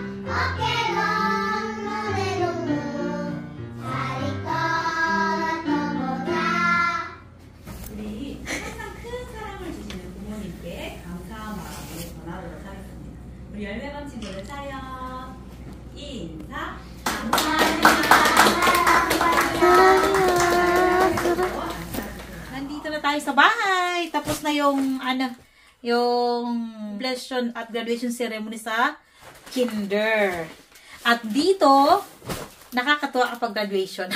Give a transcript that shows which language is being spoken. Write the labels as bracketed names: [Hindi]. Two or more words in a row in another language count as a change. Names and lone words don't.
[Korean] 어깨 동무네 동무 잘 있거나 또 보자. 우리 항상 큰 사랑을 주시는 부모님께 감사한 마음으로 전하도록 하겠습니다. 우리 열매반 친구들 차렷 인사 [Filipino] Nandito na tayo sa bahay. Tapos na yung yung completion at [English] graduation ceremony [Filipino] sa kinder. At dito, nakakatuwa kapag graduation.